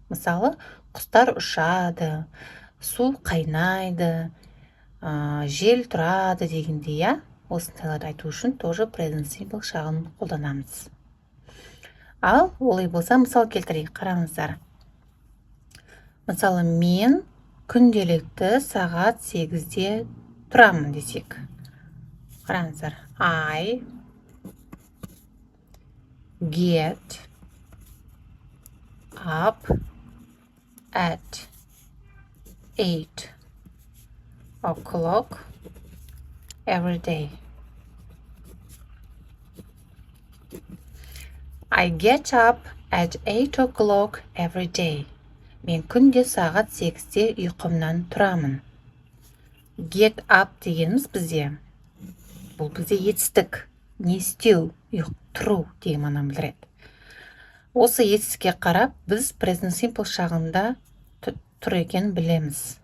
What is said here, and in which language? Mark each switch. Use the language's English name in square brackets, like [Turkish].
[Kazakh] Мысалы, құстар ұшады, су қайнайды, жел тұрады дегендей, осындайларды айту үшін тоже present simple шағын қолданамыз. Ал олай болса, мысал келтірейік, қараңыздар. Мысалы, мен күнделікті сағат 8-де тұрамын десек. Қараңыздар. [English] I get up at 8 o'clock every day. I get up at 8 o'clock every day. [Kazakh] Мен күнде сағат 8-де ұйқымнан тұрамын. Get up дегеніміз бізде. Бұл бізде етістік. Не істеу, тұру деген мағынаны білдіреді. Осы етістікке қарап, біз present simple шағында тұр екенін білеміз.